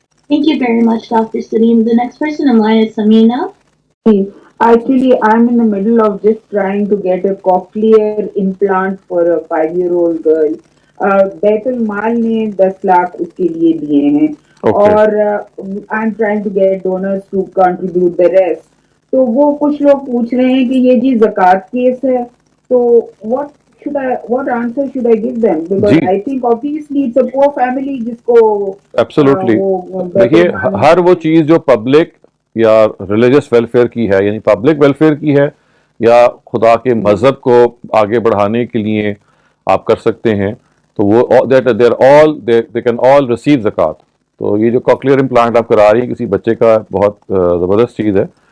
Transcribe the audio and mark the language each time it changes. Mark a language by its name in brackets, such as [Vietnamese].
[English] Thank you very much, Dr. Salim. The next person in line is Samina. Actually, I'm in the middle of just trying to get a cochlear implant for a 5-year-old girl. [Hindi] Betul माल ने 10 लाख उसके लिए दिए हैं [English] Okay. और I am trying to get donors to contribute the rest. [Hindi] तो वो कुछ लोग पूछ रहे हैं कि ये जी ज़कात केस है, तो [English] what answer should I give them? Because [Hindi] ji. [English] I think obviously it's a poor family [Hindi] जिसको [English] Absolutely. [Hindi] वो देखिए बैतुल माल हर वो चीज़ जो पब्लिक या रिलीजियस वेलफेयर की है, यानी पब्लिक वेलफेयर की है या खुदा के मज़हब को आगे बढ़ाने के लिए आप कर सकते हैं, तो वो [English] that there all they can all receive [Hindi] ज़कात. तो ये जो कॉक्लियर इम्प्लांट आप करा रही हैं किसी बच्चे का, बहुत ज़बरदस्त चीज़ है.